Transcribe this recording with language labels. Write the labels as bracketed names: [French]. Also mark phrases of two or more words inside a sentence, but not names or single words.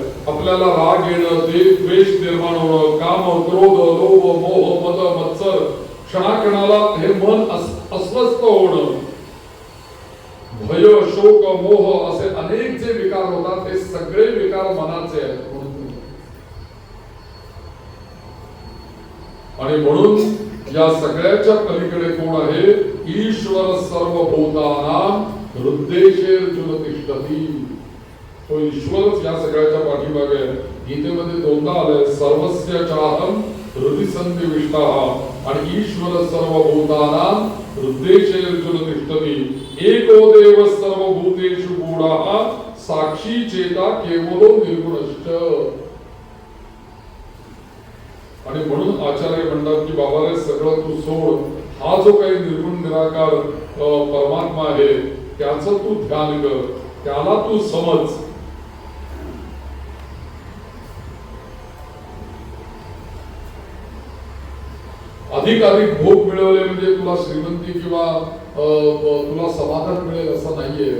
[Marathi] आपल्याला राग येणं, द्वेष निर्माण होणं, काम, क्रोध, लोभ, मोह, मद, मत्सर, क्षणाक्षणाला हे मन अस्वस्थ होणं, भय, शोक, मोह असे अनेक जे विकार होतात ते सगळे विकार मनाचे आहेत. आणि म्हणून या सगळ्याच्या पलीकडे कोण आहे? [Sanskrit] ईश्वर सर्वभूतानां हृदयेषु तिष्ठति. [Marathi] तो ईश्वरच या सगळ्याच्या पाठीमागे आहे. गीतेमध्ये 2दा आलंय [Sanskrit] सर्वस्य चाहं हृदि सन्निविष्टः [Marathi] आणि [Sanskrit] ईश्वर सर्वभूतानां हृदयेषु तिष्ठति. एको देव सर्वभूतेषु गूढः साक्षी चेता केवलो निर्गुणश्च. [Marathi] आणि म्हणून आचार्य म्हणतात की बाबा रे सगळं तू सोड, हा जो काही निर्गुण निराकार परमात्मा आहे त्याचं तू ध्यान कर, त्याला तू समज. अधिक भोग मिळवले म्हणजे तुला श्रीमंती किंवा तुला समाधान मिळेल असं नाहीये.